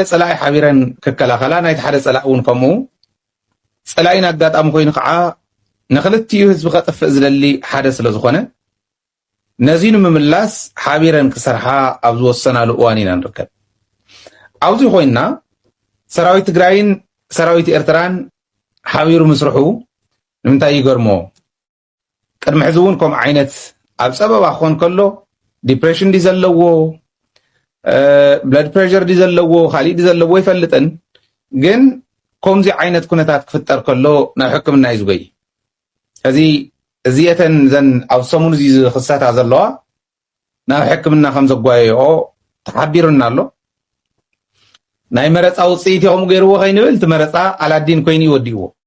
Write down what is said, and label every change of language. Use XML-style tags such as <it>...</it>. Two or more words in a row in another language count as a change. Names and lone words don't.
<ti>ፀላኢ ሓቢረን ክከላኸላ ናይቲ ሓደ ፀላኢ እውን ከምኡ ፀላኢን ኣጋጣሚ ኮይኑ ከዓ ንኽልቲኡ ህዝቢ ከጥፍእ ዝደሊ ሓደ ስለ ዝኾነ ነዚ ንምምላስ ሓቢረን ክሰርሓ ኣብ ዝወሰናሉ እዋን ኢና ንርከብ። ኣብዚ ኮይና ሰራዊት ትግራይን ሰራዊት ኤርትራን ሓቢሩ ምስርሑ ንምንታይ ይገርሞ? ቅድሚ ሕዚ እውን ከምኡ ዓይነት ኣብ ፀበባ ክኾን ከሎ ዲፕሬሽን ዲ ዘለዎ</ti> <en>blood pressure</en> <ti>ዲ ዘለዎ ካሊእ ዲ ዘለዎ ይፈልጥን ግን ከምዚ ዓይነት ኩነታት ክፍጠር ከሎ ናብ ሕክምና እዩ ዝጎይ። እዚአተን ዘን ኣብ ሰሙን እዚ ዝኽሰታ ዘለዋ ናብ ሕክምና ከም ዘጓየኦ ተሓቢሩና ኣሎ። ናይ መረፃ ውፅኢት ይኸሙ ገይርዎ ከይንብል እቲ መረፃ ኣላዲን ኮይኑ ይወዲእዎ።</ti>